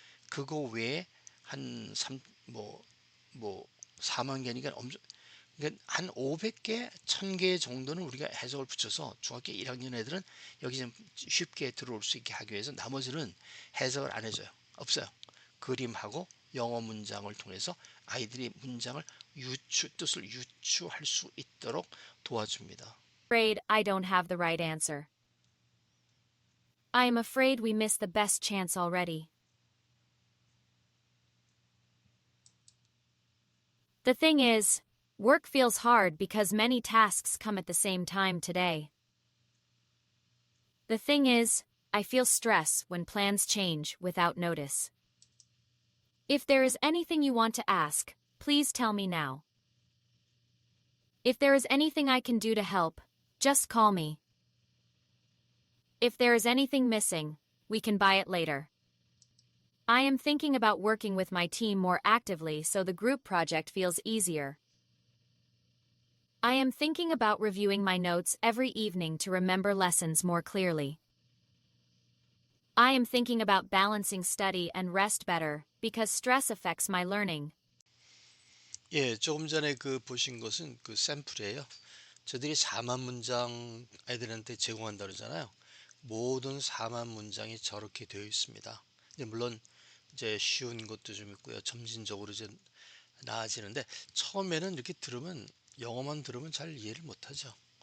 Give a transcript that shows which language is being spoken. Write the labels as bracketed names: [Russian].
[Korean] 그거 외에 한 3, 뭐 4만 개니까 엄청, 그러니까 한 500개, 1000개 정도는 우리가 해석을 붙여서 중학교 1학년 애들은 여기 좀 쉽게 들어올 수 있게 하기 위해서 나머지는 해석을 안 해줘요. 없어요. 그림하고 영어 문장을 통해서 아이들이 문장을 뜻을 유추할 수 있도록 도와줍니다. [English] Afraid I don't have the right answer. I am afraid we missed the best chance already. The thing is, work feels hard because many tasks come at the same time today. The thing is, I feel stress when plans change without notice. If there is anything you want to ask, please tell me now. If there is anything I can do to help, just call me. If there is anything missing, we can buy it later. I am thinking about working with my team more actively so the group project feels easier. I am thinking about reviewing my notes every evening to remember lessons more clearly. I am thinking about balancing study and rest better because stress affects my learning. [Korean] 예, 조금 전에 그 보신 것은 그 샘플이에요. 저들이 4만 문장 아이들한테 제공한다 그러잖아요. 모든 4만 문장이 저렇게 되어 있습니다. 물론 이제 쉬운 것도 좀 있고요. 점진적으로 이제 나아지는데 처음에는 이렇게 들으면 영어만 들으면 잘 이해를 못하죠.